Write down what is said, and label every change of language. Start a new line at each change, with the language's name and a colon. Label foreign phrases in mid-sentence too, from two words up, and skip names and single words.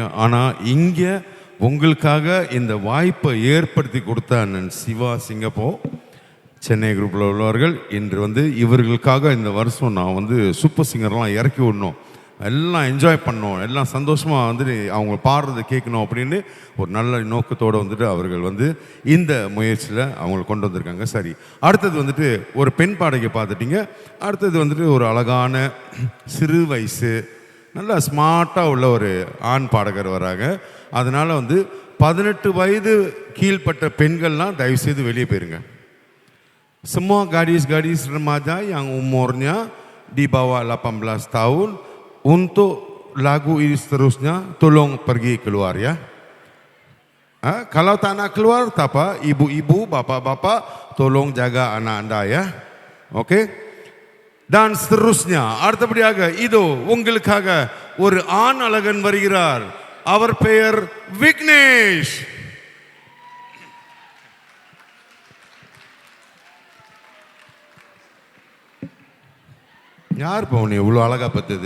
Tamil: ஆனால் இங்கே உங்களுக்காக இந்த வாய்ப்பை ஏற்படுத்தி கொடுத்த அண்ணன் சிவா சிங்கப்போ சென்னை குரூப்பில் உள்ளவர்கள் இன்று வந்து இவர்களுக்காக இந்த வருஷம் நான் வந்து சூப்பர் சிங்கர்லாம் இறக்கி விடணும், எல்லாம் என்ஜாய் பண்ணணும், எல்லாம் சந்தோஷமாக வந்து அவங்க பாடுறதை கேட்கணும் அப்படின்னு ஒரு நல்ல நோக்கத்தோடு வந்துட்டு அவர்கள் வந்து இந்த முயற்சியில் அவங்களை கொண்டு வந்திருக்காங்க. சரி, அடுத்தது வந்துட்டு ஒரு பெண் பாடகை பார்த்துட்டிங்க. அடுத்தது வந்துட்டு ஒரு அழகான சிறு வயசு நல்லா ஸ்மார்ட்டாக உள்ள ஒரு ஆண் பாடகர் வராங்க. அதனால் வந்து 18 வயது கீழ்ப்பட்ட பெண்கள்லாம் தயவுசெய்து வெளியே போயிருங்க.
Malay: Semua gadis-gadis remaja yang umurnya di bawah 18 tahun untuk lagu ini seterusnya tolong pergi keluar ya. Kalau tak nak keluar, tak apa, ibu-ibu, bapak-bapak tolong jaga anak anda ya. Okey? Dan seterusnya
Tamil: அடுத்தபடியாக இதோ உங்களுக்காக ஒரு ஆண் அழகன் வருகிறார். அவர் பெயர் விக்னேஷ். யார் பவுனி இவ்வளோ அழகா பார்த்தது?